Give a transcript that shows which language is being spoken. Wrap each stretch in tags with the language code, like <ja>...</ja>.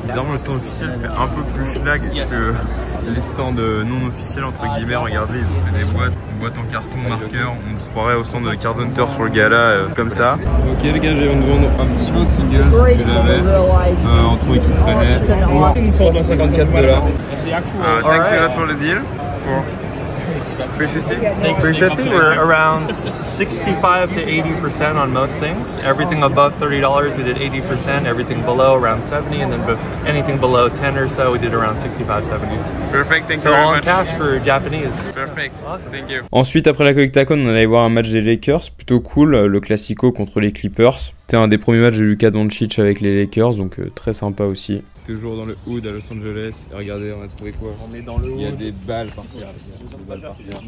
<fr>Bizarrement le stand officiel fait un peu plus schlag que les stands non officiels entre guillemets. Regardez, ils ont fait des boîtes, une boîte en carton, marqueur. On se croirait au stand de Card Hunter sur le gala comme ça. Ok les gars, je viens de vendre un petit lot de singles que j'avais en trouvé qui traînait pour $154.</fr> <en>Thanks a lot for the deal. For 350? 350, we're around 65 to 80% on most things. Everything above $30 we did 80%, everything below around 70, and then anything below 10 or so we did around 65, 70. Perfect, thank you very much. Cash for Japanese. Perfect, thank you.</en> <fr>Ensuite, après la Collectacon, on allait voir un match des Lakers, plutôt cool, le Classico contre les Clippers. C'était un des premiers matchs de Luka Doncic avec les Lakers, donc très sympa aussi. Toujours dans le hood à Los Angeles. Et regardez, on a trouvé quoi? On est dans le hood. Il y a des balles par terre. Des balles par terre.</fr>